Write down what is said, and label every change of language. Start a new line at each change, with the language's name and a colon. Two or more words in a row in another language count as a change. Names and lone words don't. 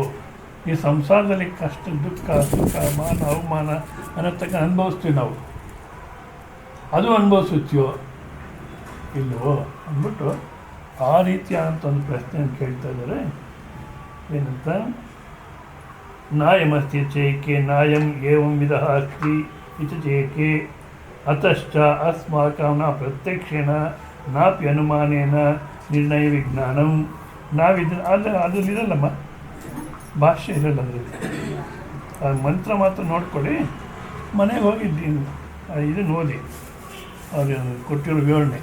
Kannada: ಈ ಸಂಸಾರದಲ್ಲಿ ಕಷ್ಟ, ದುಃಖ, ಸುಖ, ಮಾನ, ಅವಮಾನ ಅನ್ನತಕ್ಕ ಅನುಭವಿಸ್ತೀವಿ ನಾವು, ಅದು ಅನುಭವಿಸುತ್ತೀಯೋ ಇಲ್ಲವೋ ಅಂದ್ಬಿಟ್ಟು ಆ ರೀತಿಯಾದಂಥ ಒಂದು ಪ್ರಶ್ನೆಯನ್ನು ಕೇಳ್ತಾ ಇದ್ದಾರೆ.
Sanskrit: ಏನಂತ, ನಾಯಮಸ್ತಿ ಚೇಕೆ ನಾಯಂ ಏವಂ ವಿಧ ಅಸ್ತಿ ಇತಿ ಚೇಕೆ ಅತಶ್ಚ ಅಸ್ಮಾಕಂ ನ ಪ್ರತ್ಯಕ್ಷೇನ ನಾಪಿ ಅನುಮಾನೇನ ನಿರ್ಣಯ ವಿಜ್ಞಾನಂ.
Kannada: ಅದರಲ್ಲಿರಲ್ಲಮ್ಮ, ಭಾಷೆ ಇರಲ್ಲ ಅದರಲ್ಲಿ. ಆ ಮಂತ್ರ ಮಾತ್ರ ನೋಡ್ಕೊಳ್ಳಿ, ಮನೆಗೆ ಹೋಗಿದ್ದೀನಿ ಇದನ್ನು ಓದಿ ಅವ್ರು ಕೊಟ್ಟಿರೋ ವಿವರಣೆ.